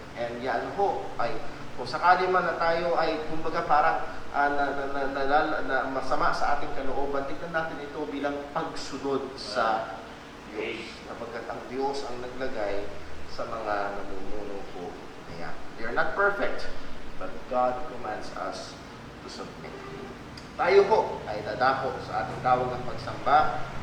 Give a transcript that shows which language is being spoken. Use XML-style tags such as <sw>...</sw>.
<tl>And yan ho, ay kung sakali man na tayo ay kumbaga parang na masama sa ating kalooban, tignan natin ito bilang pagsunod sa Diyos. Napagkat ang Diyos ang naglagay sa mga namumuno po.</tl> <en>They are not perfect, but God commands us to submit.</en> <tl>Tayo po ay dadako sa ating tawag ng pagsamba.</tl>